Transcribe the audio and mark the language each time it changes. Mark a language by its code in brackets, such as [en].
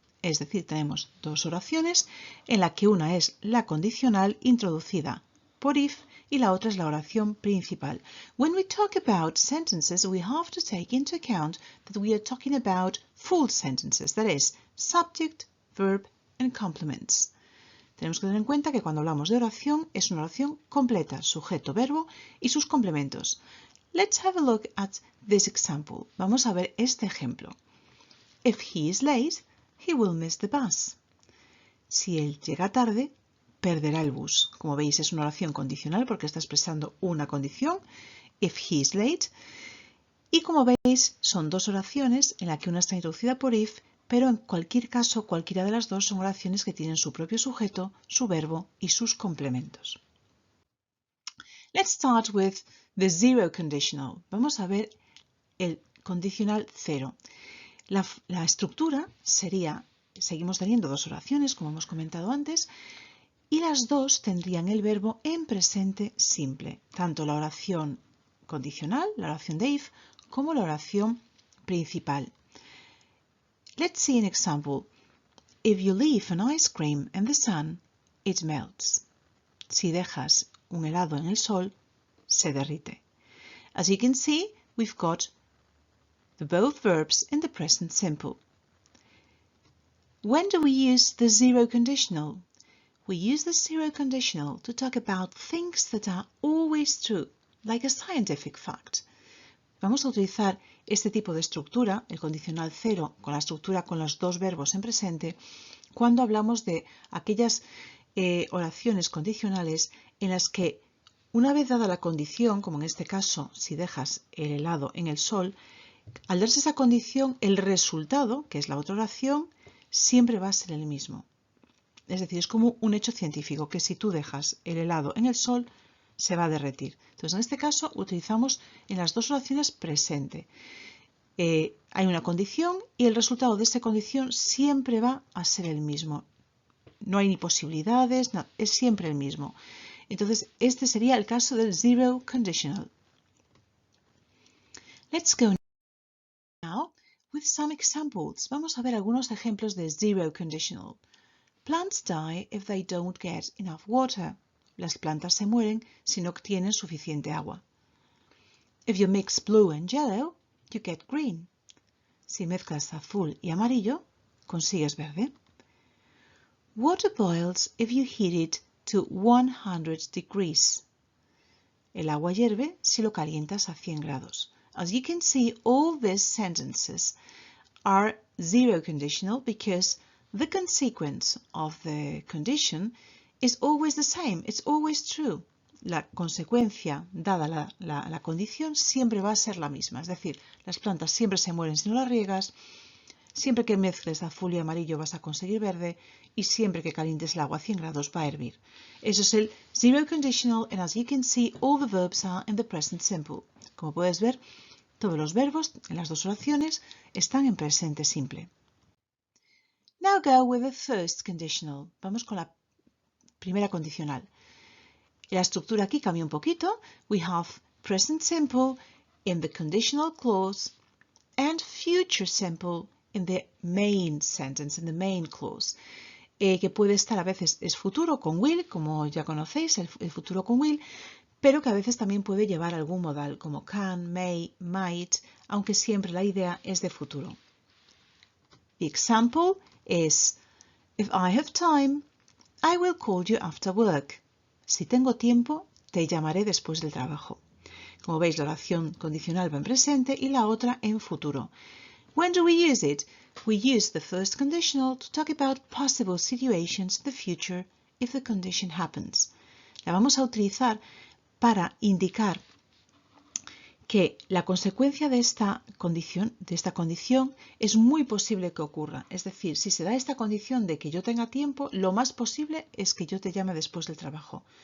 [es] Es decir, tenemos dos oraciones en la que una es la condicional introducida por if y la otra es la oración principal. [en] When we talk about sentences, we have to take into account that we are talking about full sentences, that is, subject, verb, and complements. [es] Tenemos que tener en cuenta que cuando hablamos de oración, es una oración completa, sujeto, verbo y sus complementos. [en] Let's have a look at this example. [es] Vamos a ver este ejemplo. [en] If he is late, he will miss the bus. [es] Si él llega tarde, perderá el bus. Como veis, es una oración condicional porque está expresando una condición, [en] if he is late. [es] Y como veis, son dos oraciones en la que una está introducida por if, pero en cualquier caso, cualquiera de las dos son oraciones que tienen su propio sujeto, su verbo y sus complementos. [en] Let's start with the zero conditional. [es] Vamos a ver el condicional 0. La estructura sería, seguimos teniendo dos oraciones, como hemos comentado antes, y las dos tendrían el verbo en presente simple, tanto la oración condicional, la oración de if, como la oración principal. [en] Let's see an example. If you leave an ice cream in the sun, it melts. [es] Si dejas un helado en el sol, se derrite. [en] As you can see, we've got both verbs in the present simple. When do we use the zero conditional? We use the zero conditional to talk about things that are always true, like a scientific fact. [es] Vamos a utilizar este tipo de estructura, el condicional 0, con la estructura con los dos verbos en presente, cuando hablamos de aquellas oraciones condicionales en las que, una vez dada la condición, como en este caso, si dejas el helado en el sol, al darse esa condición, el resultado, que es la otra oración, siempre va a ser el mismo. Es decir, es como un hecho científico, que si tú dejas el helado en el sol, se va a derretir. Entonces, en este caso, utilizamos en las dos oraciones presente. Hay una condición y el resultado de esa condición siempre va a ser el mismo. No hay ni posibilidades, no, es siempre el mismo. Entonces, este sería el caso del zero conditional. [en] Let's go now with some examples. [es] Vamos a ver algunos ejemplos de zero conditional. [en] Plants die if they don't get enough water. [es] Las plantas se mueren si no obtienen suficiente agua. [en] If you mix blue and yellow, you get green. [es] Si mezclas azul y amarillo, consigues verde. [en] Water boils if you heat it to 100 degrees. [es] El agua hierve si lo calientas a 100 grados. [en] As you can see, all these sentences are zero conditional because the consequence of the condition is always the same. It's always true. [es] La consecuencia, dada la condición, siempre va a ser la misma. Es decir, las plantas siempre se mueren si no las riegas, siempre que mezcles azul y amarillo vas a conseguir verde y siempre que calientes el agua a 100 grados va a hervir. Eso es el zero conditional [en] and as you can see, all the verbs are in the present simple. [es] Como puedes ver, todos los verbos en las dos oraciones están en presente simple. [en] Now go with the first conditional. [es] Vamos con la primera condicional. La estructura aquí cambia un poquito. [en] We have present simple in the conditional clause and future simple in the main sentence, in the main clause. [es] Que puede estar a veces es futuro con will, como ya conocéis, el futuro con will, pero que a veces también puede llevar algún modal como can, may, might, aunque siempre la idea es de futuro. [en] The example is, if I have time, I will call you after work. [es] Si tengo tiempo, te llamaré después del trabajo. Como veis, la oración condicional va en presente y la otra en futuro. [en] When do we use it? we use the first conditional to talk about possible situations in the future if the condition happens. [es] La vamos a utilizar para indicar que la consecuencia de esta condición es muy posible que ocurra. Es decir, si se da esta condición de que yo tenga tiempo, lo más posible es que yo te llame después del trabajo.